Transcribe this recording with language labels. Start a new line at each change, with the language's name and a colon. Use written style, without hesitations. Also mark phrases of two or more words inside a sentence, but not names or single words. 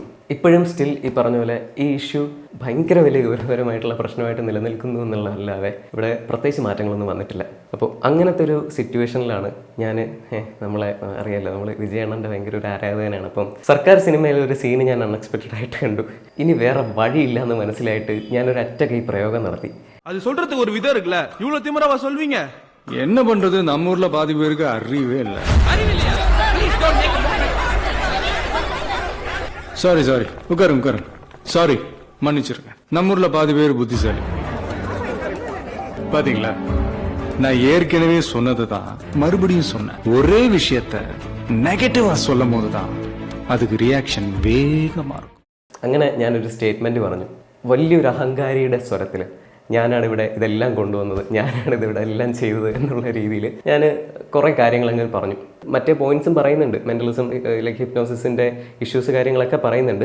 Malayalam: ഇപ്പോഴും സ്റ്റിൽ ഈ പറഞ്ഞ പോലെ ഈ ഇഷ്യൂ ഭയങ്കര വലിയ ഗൗരവപരമായിട്ടുള്ള പ്രശ്നമായിട്ട് നിലനിൽക്കുന്നു എന്നുള്ളതല്ലാതെ ഇവിടെ പ്രത്യേകിച്ച് മാറ്റങ്ങളൊന്നും വന്നിട്ടില്ല. അപ്പോൾ അങ്ങനത്തെ ഒരു സിറ്റുവേഷനിലാണ് നമ്മളെ അറിയാമല്ലോ, നമ്മൾ വിജയണ്ണൻ്റെ ഭയങ്കര ഒരു ആരാധകനാണ്. അപ്പം സർക്കാർ സിനിമയിലെ ഒരു സീന് ഞാൻ അൺഎക്സ്പെക്റ്റഡ് ആയിട്ട് കണ്ടു. ഇനി വേറെ വഴിയില്ല എന്ന് മനസ്സിലായിട്ട് ഞാനൊരു ഒറ്റ കൈ പ്രയോഗം നടത്തി.
Tamil: அது சொல்றதுக்கு ஒரு விதம் இருக்குல்ல, இவ்வளவு திமிராவா சொல்வீங்க? என்ன பண்றது, நம்ம ஊர்ல பாதி பேருக்கு அறிவே இல்லை. சாரி உட்காருங்க. சாரி, மன்னிச்சிருக்கேன். நம்ம ஊர்ல பாதி பேர் புத்திசாலி. பாத்தீங்களா, நான் ஏற்கனவே சொன்னதுதான் மறுபடியும் சொன்னேன். ஒரே விஷயத்த നെഗറ്റീവാ சொல்லும் போதுதான் அதுக்கு ரியாக்ஷன் வேகமா இருக்கும்.
Malayalam: അങ്ങനെ ഞാനൊരു സ്റ്റേറ്റ്മെൻറ്റ് പറഞ്ഞു, വലിയൊരു അഹങ്കാരിയുടെ സ്വരത്തിൽ. ഞാനാണ് ഇവിടെ ഇതെല്ലാം കൊണ്ടുവന്നത്, ഞാനാണ് ഇതിവിടെ എല്ലാം ചെയ്തത് എന്നുള്ള രീതിയിൽ ഞാൻ കുറേ കാര്യങ്ങൾ അങ്ങനെ പറഞ്ഞു. മറ്റേ പോയിന്റ്സും പറയുന്നുണ്ട്, മെൻ്റലിസം ലൈക്ക് ഹിപ്നോസിസിൻ്റെ ഇഷ്യൂസ് കാര്യങ്ങളൊക്കെ പറയുന്നുണ്ട്.